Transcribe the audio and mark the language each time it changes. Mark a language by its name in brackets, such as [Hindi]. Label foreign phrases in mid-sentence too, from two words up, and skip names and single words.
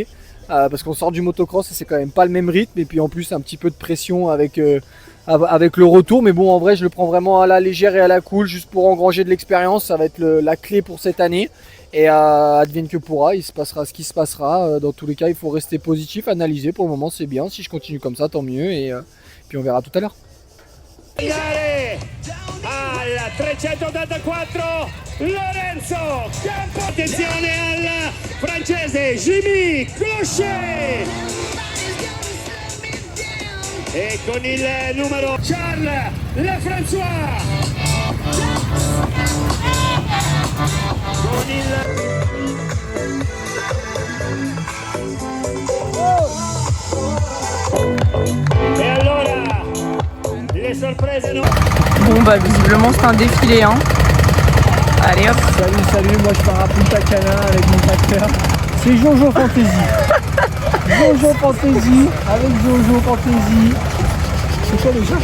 [French] Parce qu'on sort du motocross et c'est quand même pas le même rythme. Et puis en plus, un petit peu de pression avec le retour. Mais bon, en vrai, je le prends vraiment à la légère et à la cool, juste pour engranger de l'expérience. Ça va être la clé pour cette année. Et advienne que pourra, il se passera ce qui se passera. Dans tous les cas, il faut rester positif, analyser. Pour le moment, c'est bien. Si je continue comme ça, tant mieux. Et puis on verra tout à l'heure. [Italian] Al 384 Lorenzo Campo, attenzione al francese Jimmy Clochet e con il numero Charles Lefrançois con il e allora le sorprese no. [French] Bon bah visiblement c'est un défilé hein. Allez hop. Salut, moi je pars à Punta Cana avec mon tracteur. C'est Jojo Fantasy. Jojo Fantasy, avec Jojo Fantasy. C'est quoi déjà?